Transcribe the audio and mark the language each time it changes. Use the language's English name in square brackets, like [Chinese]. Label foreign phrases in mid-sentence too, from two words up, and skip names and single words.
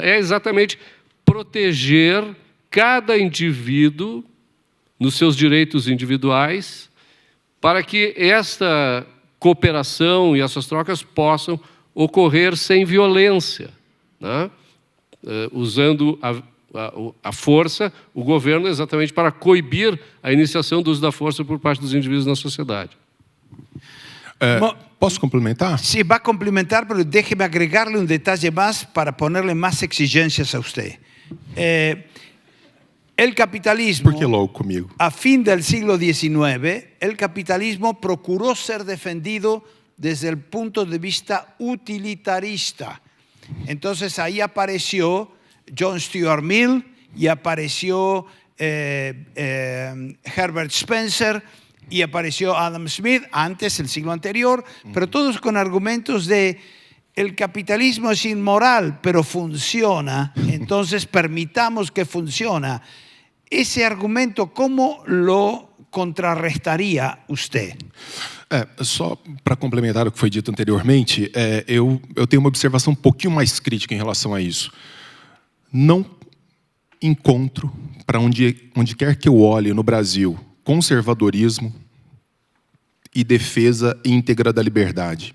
[Portuguese] É exatamente proteger cada indivíduo nos seus direitos individuais, para que esta cooperação e essas trocas possam ocorrer sem violência, né? Usando a força, o governo, exatamente para coibir a iniciação do uso da força por parte dos indivíduos na sociedade. Posso complementar? [Spanish] Sí, va a complementar, pero déjeme agregarle un detalle más para ponerle más exigencias a usted. El capitalismo, [Portuguese] Por que logo comigo? [Spanish] a fin del siglo XIX, el capitalismo procuró ser defendido desde el punto de vista utilitarista. Entonces ahí apareció John Stuart Mill y apareció Herbert Spencer y apareció Adam Smith, antes, el siglo anterior, pero todos con argumentos de el capitalismo es inmoral, pero funciona entonces permitamos que funcione. Esse argumento, como lo contrarrestaria usted? [Portuguese] Só para complementar o que foi dito anteriormente, eu tenho uma observação um pouquinho mais crítica em relação a isso. Não encontro, para onde quer que eu olhe no Brasil, conservadorismo e defesa íntegra da liberdade.